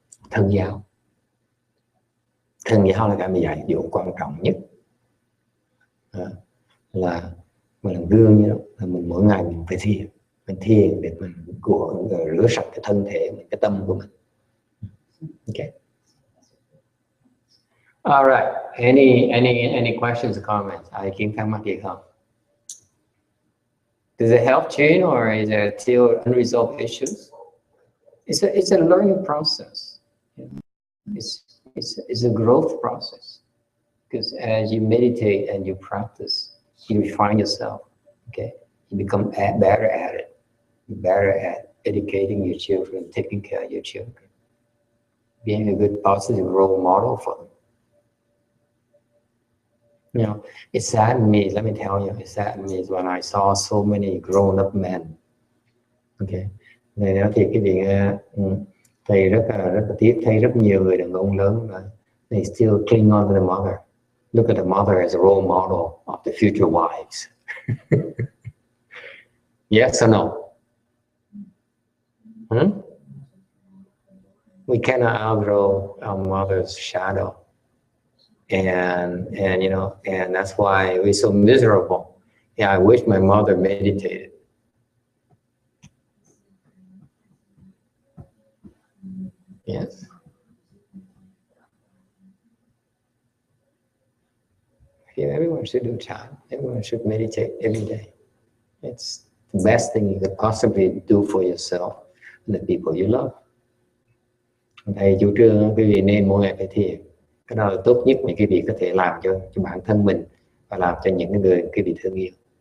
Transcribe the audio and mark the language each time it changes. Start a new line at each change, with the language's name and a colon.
Vietnamese: Thân giáo là cái mình dạy dỗ quan trọng nhất, là mình làm gương như đó, là mình mỗi ngày mình phải thiền để mình rửa sạch cái thân thể mình, cái tâm của mình. Okay.
English: All right. Any questions or comments?
Vietnamese: Ai kiến thắc mắc gì không?
English: Does it help change, or is there still unresolved issues? It's a learning process. It's a growth process, because as you meditate and you practice, you refine yourself. Okay, you become better at it. You're better at educating your children, taking care of your children, being a good positive role model for them. You know, it saddened me, let me tell you, it saddened me when I saw so many grown-up men.
Vietnamese: Okay, này nói thiệt cái chuyện thầy rất là tiếc thấy rất nhiều người đàn ông lớn mà
English: they still cling on to the mother. Look at the mother as a role model of the future wives. Yes or no? We cannot outgrow our mother's shadow. And you know, and that's why we're so miserable. Yeah, I wish my mother meditated. Yes. Yeah, everyone should do chant. Everyone should meditate every day. It's the best thing you could possibly do for yourself and the people you love.
Vietnamese: Thầy chủ trương quý vị nên mỗi ngày phải thiền. Cái đó là tốt nhất mà quý vị có thể làm cho bản thân mình và làm cho những người quý vị thương yêu.